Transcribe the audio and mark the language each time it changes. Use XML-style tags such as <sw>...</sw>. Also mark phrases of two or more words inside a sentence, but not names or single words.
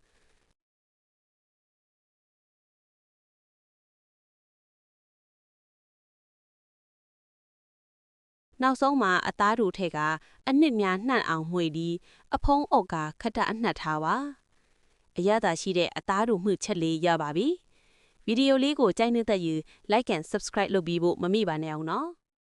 <my>နောက်ဆုံးမှာအသားတို့ထဲကအနစ်များနှံ့အောင်မှွေပြီးအဖုံးအုပ်ကခက်တအနှက်ထားပါအရသာရှိတဲ့အသားတို့မှုချက်လေးရပါပြီဗီဒီယိုလေးကိုကြိုက်နေတဲ့ယူ</my> <en>like and subscribe</en> <my>လုပ်ပြီးဖို့မမေ့ပါနဲ့အောင်နော်</my>